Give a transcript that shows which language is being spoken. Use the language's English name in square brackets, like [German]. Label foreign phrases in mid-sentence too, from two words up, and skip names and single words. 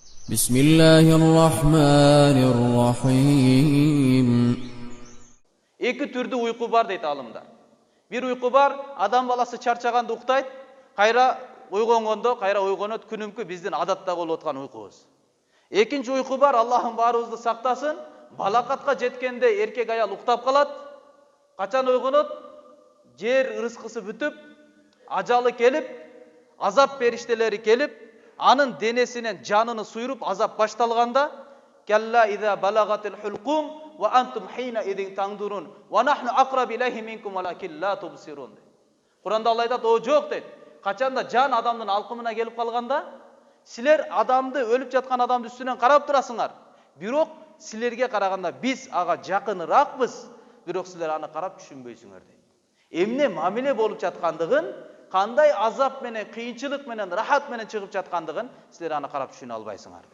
[Arabic] بسم الله الرحمن الرحيم. [Kyrgyz] Эки түрдүү уйку бар дейт алымдар. Бир уйку бар, адам баласы чарчаганда уктайт, кайра ойгонгондо кайра ойгонот, күнүмкү биздин адатта болуп аткан уйкубуз. Экинчи уйку бар, Аллахым баарыбызды сактасын, балакатка жеткенде эркек аял уктап калат, качан ойгонот, жер ырыскысы бүтүп, ажалы келип, азап периштелери келип, анын денесинен жаныны суйруп азап башталганда, [Arabic] كلا إذا بلغت الحلقوم وأنتم حينئذ تنظرون ونحن أقرب إليه منكم ولكن لا تبصرون. [Kyrgyz] Куранда Алла айтат, о жок дейт. Качанда жан адамдын алкымына келип калганда, силер адамды, өлүп жаткан адамды үстүнөн карап турасыңар. Бирок силерге караганда биз ага жакыныраакпыз, бирок силер аны карап түшүнбөйсүңөр дейт. Эмне мамиле болуп жаткандыгын, кандай азап менен, кыйынчылык менен, рахат менен чыгып жаткандыгын силер аны карап түшүнө албайсыңар дейт.